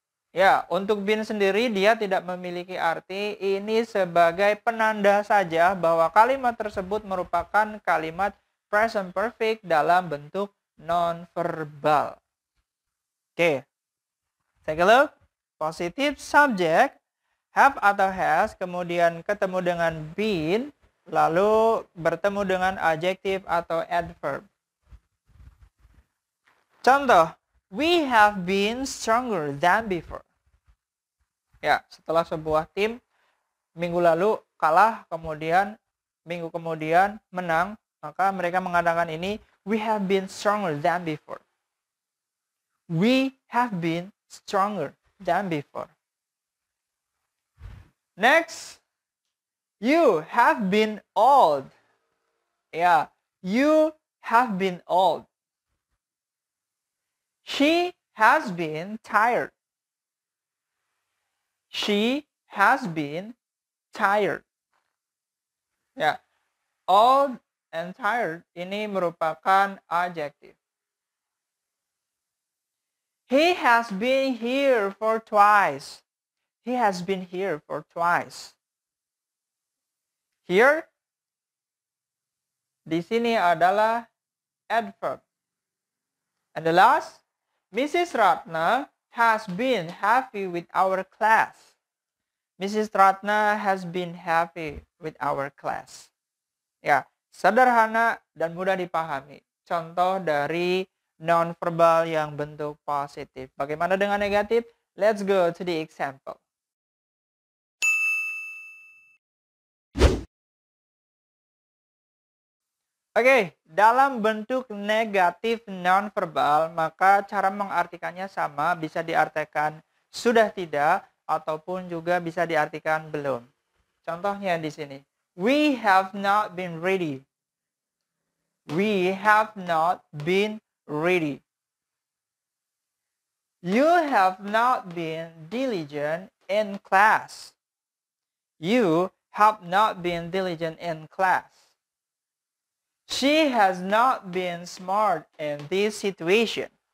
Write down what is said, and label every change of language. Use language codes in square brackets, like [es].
[id] Ya, untuk been sendiri dia tidak memiliki arti, ini sebagai penanda saja bahwa kalimat tersebut merupakan kalimat present perfect dalam bentuk non-verbal. Oke, [en] take a look. [id] Positive subject, have atau has, kemudian ketemu dengan been, lalu bertemu dengan adjective atau adverb. [en] Contoh, we have been stronger than before. [id] Ya, setelah sebuah tim minggu lalu kalah, kemudian minggu kemudian menang, maka mereka mengatakan ini, [en] we have been stronger than before. We have been stronger than before. Next, you have been old. Ya, you have been old. She has been tired. She has been tired. [id] Ya, old and tired ini merupakan adjective. [en] He has been here for twice. He has been here for twice. [id] Here, di sini adalah adverb. [en] And the last, Mrs. Ratna has been happy with our class. Mrs. Ratna has been happy with our class. [id] Ya, sederhana dan mudah dipahami. Contoh dari non-verbal yang bentuk positif. Bagaimana dengan negatif? [en] Let's go to the example. [id] Oke, dalam bentuk negatif non-verbal, maka cara mengartikannya sama, bisa diartikan sudah tidak, ataupun juga bisa diartikan belum. Contohnya di sini, [en] we have not been ready. We have not been ready. You have not been diligent in class. You have not been diligent in class. She has not been smart in this situation.